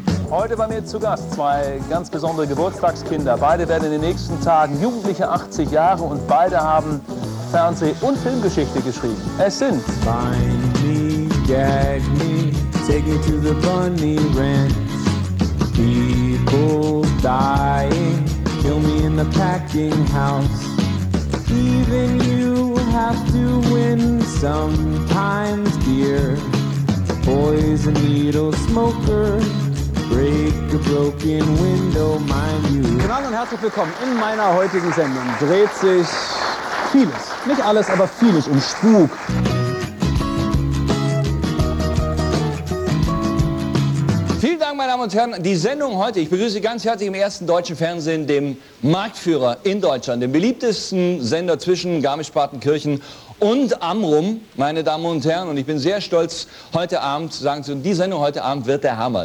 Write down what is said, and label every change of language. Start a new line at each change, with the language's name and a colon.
German: heute bei mir zu Gast zwei ganz besondere Geburtstagskinder. Beide werden in den nächsten Tagen jugendliche 80 Jahre und beide haben Fernseh- und Filmgeschichte geschrieben. Es sind...
English: Find me, gag me, take me to the bunny ranch. People dying, kill me in the packing house. Even you have to win sometimes, dear. Poison needle smoker, break a broken window, mind you.
German: Guten Abend und herzlich willkommen. In meiner heutigen Sendung dreht sich vieles, nicht alles, aber vieles um Spuk. Vielen Dank, meine Damen und Herren. Die Sendung heute, ich begrüße Sie ganz herzlich im ersten deutschen Fernsehen, dem Marktführer in Deutschland, dem beliebtesten Sender zwischen Garmisch-Partenkirchen und Amrum, meine Damen und Herren, und ich bin sehr stolz, heute Abend zu sagen, die Sendung heute Abend wird der Hammer.